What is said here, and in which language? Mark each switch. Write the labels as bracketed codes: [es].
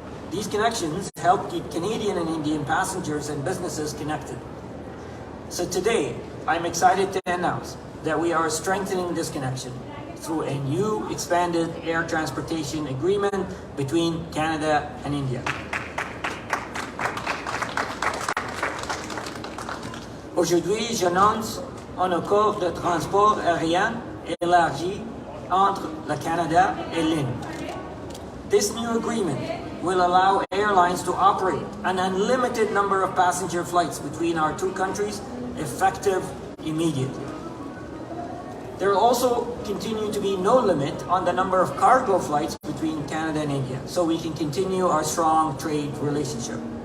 [en] These connections help keep Canadian and Indian passengers and businesses connected. So today, I'm excited to announce that we are strengthening this connection through a new expanded air transportation agreement between Canada and India. [fr] Aujourd'hui, j'annonce un accord de transport aérien élargi entre le Canada et l'Inde. [en] This new agreement will allow airlines to operate an unlimited number of passenger flights between our two countries, effective immediately. There will also continue to be no limit on the number of cargo flights between Canada and India, so we can continue our strong trade relationship.